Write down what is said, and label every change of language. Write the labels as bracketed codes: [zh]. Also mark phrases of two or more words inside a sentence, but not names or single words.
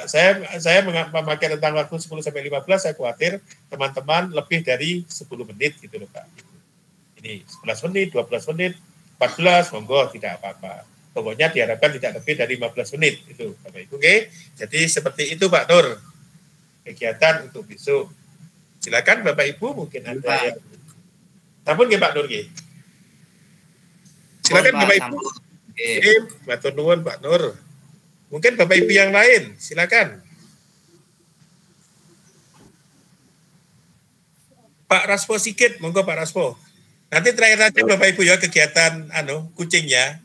[id] Saya memakai tentang waktu 10 sampai 15, saya khawatir teman-teman lebih dari 10 menit gitu loh Pak. Ini 11 menit, 12 menit, 14, monggo tidak apa-apa. Pokoknya diharapkan tidak lebih dari 15 menit itu Bapak Ibu. Oke. Jadi seperti itu Pak Nur. Kegiatan untuk besok. Silakan Bapak Ibu mungkin ada yang [jv] sampun nggih Pak Nur nggih. [id] Silakan Bapak Ibu. Oke, [jv] matur nuwun Pak Nur. [id] Mungkin Bapak Ibu yang lain, silakan. Pak Raspo Sigit, monggo Pak Raspo. Nanti terakhir aja Bapak Ibu ya kegiatan kucingnya.